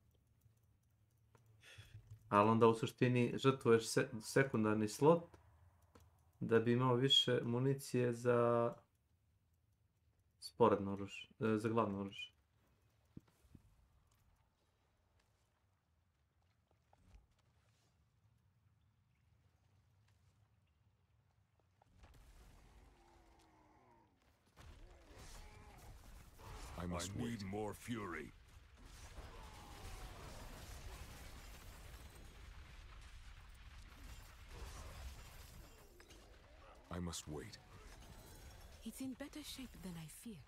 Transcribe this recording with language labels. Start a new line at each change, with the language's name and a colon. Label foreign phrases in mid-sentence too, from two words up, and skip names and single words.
Serbian: Ali onda u suštini žrtvuješ sekundarni slot da bi imao više municije za sporedno oružje, za glavno oružje.
English: I need more fury. I must wait. It's in better shape than I feared.